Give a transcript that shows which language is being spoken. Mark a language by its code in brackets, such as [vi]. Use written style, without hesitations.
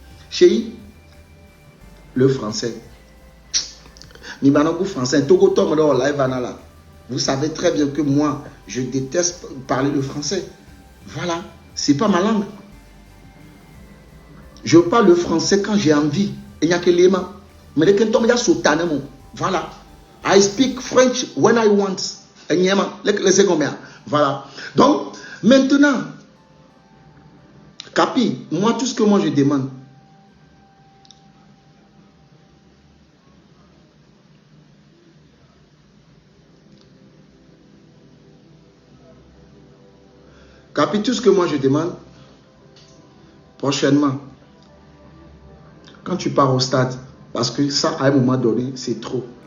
[fr] Chez le français. Mais maintenant, français, Togo Tom dans live là. Vous savez très bien que moi, je déteste parler le français. Voilà, c'est pas ma langue. Je parle le français quand j'ai envie. Il n'y a que les mains. Mais les gens qui sont voilà. [en] I speak French when I want. [fr] Les secondes. Voilà. Donc, maintenant, Capi, moi, tout ce que moi je demande, Capi, tout ce que moi je demande, prochainement, quand tu pars au stade, parce que ça, à un moment donné, c'est trop.